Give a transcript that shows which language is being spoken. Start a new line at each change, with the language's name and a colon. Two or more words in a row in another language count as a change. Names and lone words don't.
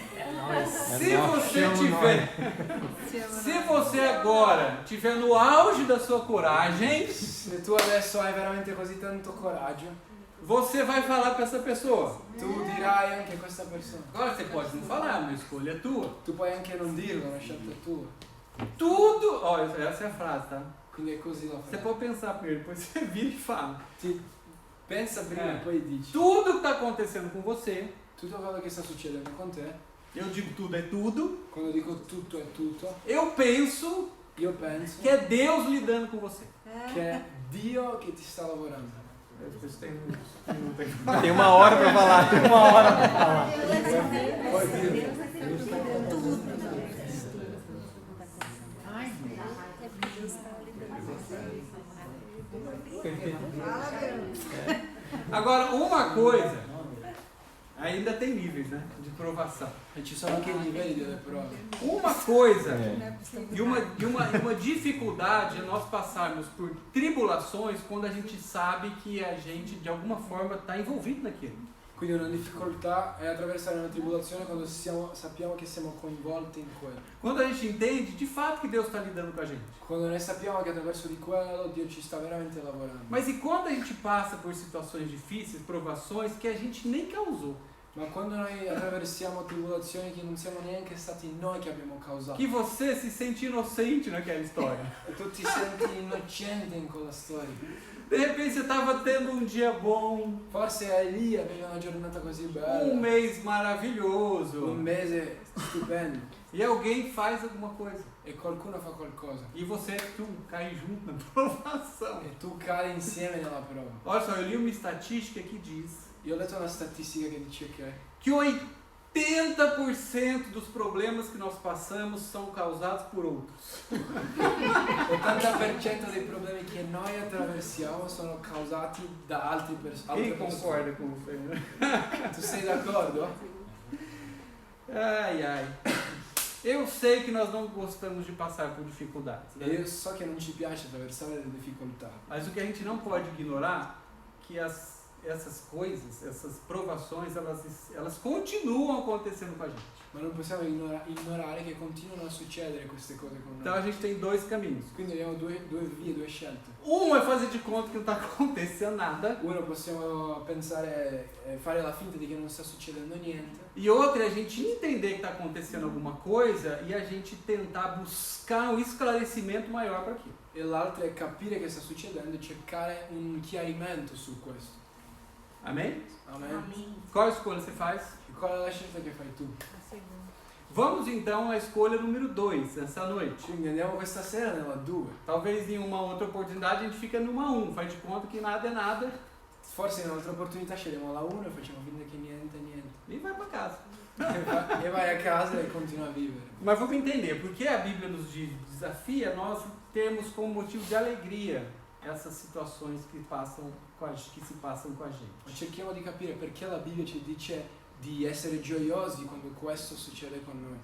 Portuguese: Se você tiver, se você agora tiver no auge da sua coragem,
Italian: Se tu adesso hai veramente così tanto coraggio,
Portuguese: você vai falar para essa pessoa.
Italian: tu dirai anche a questa persona.
Portuguese: Agora você pode não falar, uma escolha é tua.
Italian: Tu puoi anche non dirlo, è una scelta tua.
Portuguese: Tudo, ó, essa é a frase, tá?
Italian: Quindi è così la
Portuguese: Você
Italian: fai.
Portuguese: pode pensar primeiro, depois você vira e fala.
Italian: Pensa prima e poi dici.
Portuguese: Tudo que está acontecendo com você,
Italian: Tutto quello che sta succedendo con te,
Portuguese: eu digo tudo é tudo,
Italian: quando dico tutto è tutto,
Portuguese: eu penso
Italian: io penso
Portuguese: que é Deus lidando com você.
Italian: che è Dio che ti sta lavorando.
Portuguese: Tem 1 hora pra falar, tem 1 hora pra falar.
Italian: Poi dirlo.
Portuguese: Agora, uma coisa, ainda tem níveis, né, de provação.
Italian: E ci sono anche i livelli delle prove.
Portuguese: Uma coisa e uma dificuldade é nós passarmos por tribulações quando a gente sabe que a gente, de alguma forma, está envolvido naquilo.
Italian: Quindi una difficoltà è attraversare una tribolazione quando sappiamo che siamo coinvolti in quello.
Portuguese: Quando a gente entende, de fato, que Deus está lidando com a gente.
Italian: Quando noi sappiamo che attraverso di quello Dio ci sta veramente lavorando.
Portuguese: Mas e quando a gente passa por situações difíceis, provações que a gente nem causou?
Italian: Ma quando noi attraversiamo tribolazioni che non siamo neanche stati noi che abbiamo causato.
Portuguese: Que você se sente inocente naquela história.
Italian: E tu ti senti innocente in quella storia.
Portuguese: De repente você estava tendo um dia bom,
Italian: Forse lì avevi una giornata così bella,
Portuguese: um mês maravilhoso,
Italian: un mese stupendo,
Portuguese: e alguém faz alguma coisa.
Italian: e qualcuno fa qualcosa
Portuguese: E você cai junto na provação.
Italian: e tu cadi insieme nella prova.
Portuguese: Olha só, eu li uma estatística que diz
Italian: Io ho letto una statistica che dice
Portuguese: que 80% dos problemas que nós passamos são causados por outros.
Italian: 80% dei problemi che noi attraversiamo sono causati da altre
Portuguese: Quem
Italian: persone.
Portuguese: concorda com você? Né?
Italian: Tu sei d'accordo? Ai, ai.
Portuguese: Eu sei que nós não gostamos de passar por dificuldades,
Italian: E
Portuguese: né?
Italian: io so che non ci piace attraversare le difficoltà,
Portuguese: Mas o que a gente não pode ignorar é que essas coisas, essas provações, elas continuam acontecendo com a gente.
Italian: ma non possiamo ignorare che continuano a succedere queste cose con
Portuguese: Então a
Italian: noi.
Portuguese: gente tem dois caminhos.
Italian: Quindi abbiamo due vie, due scelte.
Portuguese: Um é fazer de conta que não está acontecendo nada.
Italian: Uno, possiamo pensare, fare la finta di che non sta succedendo niente.
Portuguese: E outra é a gente entender que está acontecendo alguma coisa e a gente tentar buscar um esclarecimento maior para aquilo.
Italian: E l'altro è capire che sta succedendo e cercare un chiarimento su questo.
Portuguese: Amém?
Italian: Amen.
Portuguese: Qual escolha você faz?
Italian: E qual è la scelta che fai tu?
Portuguese: Vamos então à escolha número 2, essa noite.
Italian: Quindi andiamo questa sera nella 2.
Portuguese: Talvez em uma outra oportunidade a gente fica numa 1, faz de conta que nada é nada
Italian: Forse in un'altra opportunità scegliamo la 1 e facciamo finta che niente è niente.
Portuguese: e vai para casa.
Italian: E vai a casa e continua a vivere.
Portuguese: Mas vamos entender, porque a Bíblia nos desafia nós termos como motivo de alegria essas situações que se passam com a
Italian: Ma
Portuguese: gente.
Italian: cerchiamo di capire perché la Bibbia ci dice di essere gioiosi quando questo succede con noi.